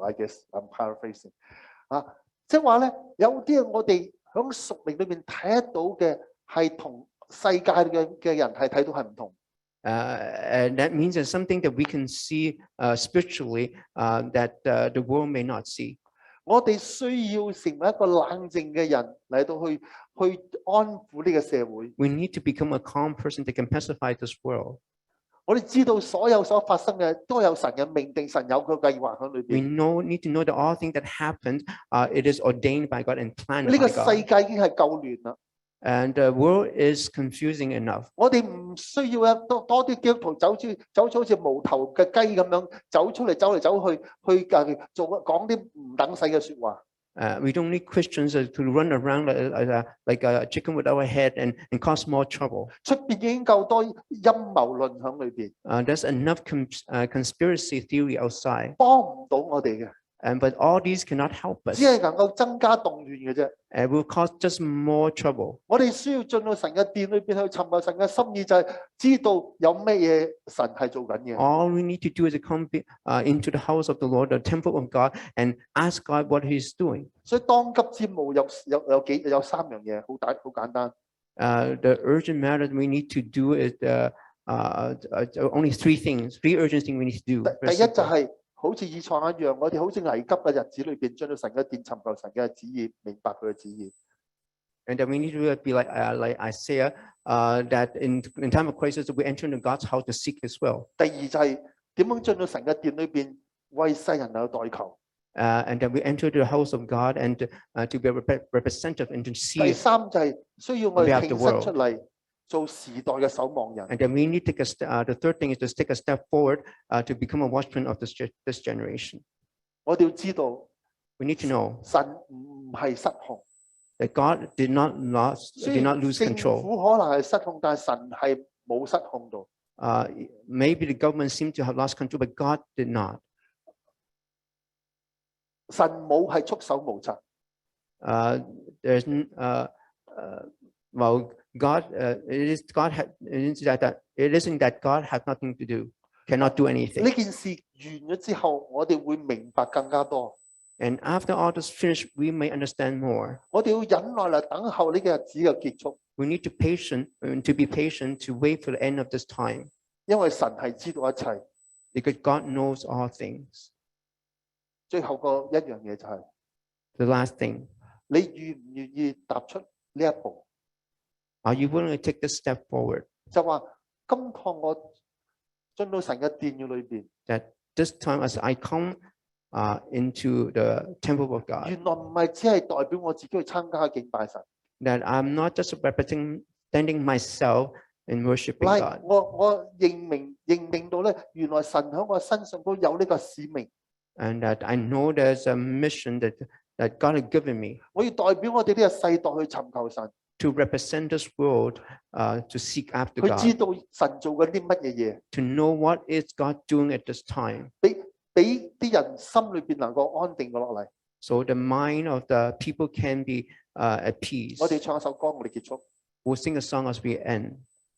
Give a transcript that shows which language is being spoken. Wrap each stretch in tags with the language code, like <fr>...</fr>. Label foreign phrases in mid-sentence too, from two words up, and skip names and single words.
<en>I guess I'm paraphrasing.</en> <yue>即係話咧，有啲我哋喺屬靈裏邊睇得到嘅，係同世界嘅人係睇到係唔同。</yue> <en>And that means there's something that we can see spiritually that the world may not see.</en> <yue>我哋需要成為一個冷靜嘅人嚟到去安撫呢個社會。</yue> <en>We need to become a calm person that can pacify this world.</en> <yue>我哋知道所有所發生嘅都有神嘅命定，神有佢計劃喺裏</yue> <en>We</en> <yue>邊。</yue> <en>need to know that all things that happened, it is ordained by God and planned</en> <yue>呢個</yue> <en>by</en> <yue>世</yue> <en>God.</en> <yue>界已經係夠亂啦，</yue> <en>And the world is confusing enough.</en> <yue>我哋唔需要多啲基督徒走出好似無頭嘅雞咁樣走出嚟走嚟走去講啲唔等使嘅説話。</yue> <en>We don't need Christians to run around like a chicken without a head and cause more trouble.</en> <yue>出邊已經夠多陰謀論喺裏邊，</yue> <en>There's enough conspiracy theory outside.</en> <yue>幫唔到我哋嘅，</yue> <en>But all these cannot help us.</en> <yue>只係能夠增加動亂嘅啫。</yue> <en>It will cause just more trouble.</en> <yue>我哋需要進到神嘅殿裏邊去尋求神嘅心意，就係知道有乜嘢神係做緊嘅。</yue> <en>All we need to do is to come into the house of the Lord, the temple of God, and ask God what He's doing.</en> <yue>所以當急之務有三樣嘢，好簡單。</yue> <en>The urgent matter we need to do is only three urgent things we need to do.</en> <yue>第一就係好似以賽亞一樣，我哋好似危急嘅日子裏邊，進到神嘅殿尋求神嘅旨意，明白佢嘅旨意。</yue> <en>And that we need to be like Isaiah, that in time of crisis we enter into God's house to seek His will.</en> <yue>第二就係點樣進到神嘅殿裏邊，為世人有代求。</yue> <en>And that we enter the house of God and to be a representative and to</en> <yue>第</yue> <en>see.</en> <yue>三就係需要我哋挺身出嚟做時代嘅守望人。</yue> <en>And then we need to take the third thing is to take a step forward to become a watchman of this generation.</en> <yue>我哋要知道</yue> <en>We need to know</en> <yue>神唔係失控，</yue> <en>that God did not lose</en> <yue>政</yue> <en>control.</en> <yue>府可能係失控，但係神係冇失控到。</yue> <en>Maybe the government seemed to have lost control, but God did not.</en> <yue>神冇係束手無策。</yue> <en>Well, God, it isn't that God has nothing to do, cannot do anything.</en> <yue>呢件事完咗之後，我哋會明白更加多。</yue> <en>And after all this finished, we may understand more.</en> <yue>我哋要忍耐嚟等候呢個日子嘅結束，</yue> <en>We need to be patient to wait for the end of this time,</en> <yue>因為神係知道一切。</yue> <en>because God knows all things.</en> <yue>最後個一樣嘢就係、</yue> <en>The last thing,</en> <yue>你願唔願意踏出呢一步？</yue> <en>are you willing to take this step forward?</en> <yue>就話今趟我進到神嘅殿嘅裏邊，</yue> <en>That this time as I come into the temple of God,</en> <yue>原來唔係只係代表我自己去參加敬拜神。</yue> <en>that I'm not just representing myself in worshiping</en> <yue>係</yue> <en>God,</en> <yue>我認明到咧，原來神喺我身上都有呢個使命。</yue> <en>and that I know there's a mission that God has given me</en> <yue>我要代表我哋呢個世代去尋求神，</yue> <en>to represent this world, to seek after</en> <yue>佢知</yue> <en>God,</en> <yue>道神做緊啲乜嘢嘢，</yue> <en>to know what is God doing at this time,</en> <yue>俾啲人心裏邊能夠安定落嚟。</yue> <en>so the mind of the people can be at peace.</en> <yue>我哋唱一首歌，我哋結束。</yue> <en>We'll sing a song as we end.</en>